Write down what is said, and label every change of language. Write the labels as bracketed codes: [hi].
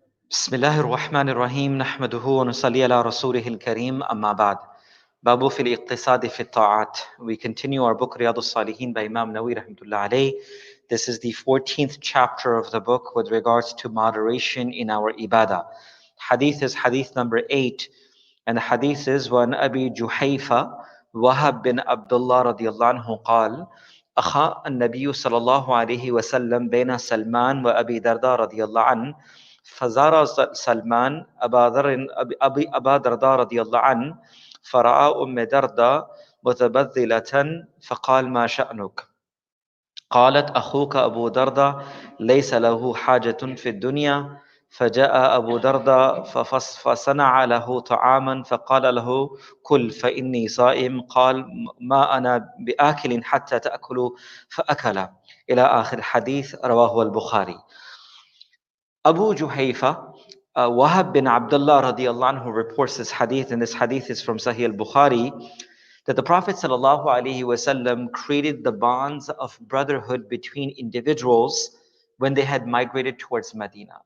[ar] بسم الله الرحمن الرحيم نحمده ونصلي على رسوله الكريم أما بعد باب في الاقتصاد في الطاعات. [en] We continue our book Riyad al-Saliheen by Imam Nawawi rahmatullah alayh. This is the 14th chapter of the book with regards to moderation in our ibadah. [ar] Hadith is hadith number 8, and the hadith is وعن أبي جحيفة وهب بن عبد الله رضي الله عنه قال أخا النبي صلى الله عليه وسلم بين سلمان وأبي درداء رضي الله عنه فزار سلمان أبا درداء رضي الله عنه فرأى أم درداء متبذلة فقال ما شأنك؟ قالت أخوك أبو درداء ليس له حاجة في الدنيا. فجاء أبو درداء فصنع له طعاما فقال له كل فإني صائم. قال ما أنا بآكل حتى تأكلوا فأكل إلى آخر الحديث. رواه البخاري. [en] Abu Juhaifah, Wahab bin Abdullah radiallahu anhu reports this hadith, and this hadith is from Sahih al-Bukhari, that the Prophet sallallahu alaihi wasallam created the bonds of brotherhood between individuals when they had migrated towards Medina.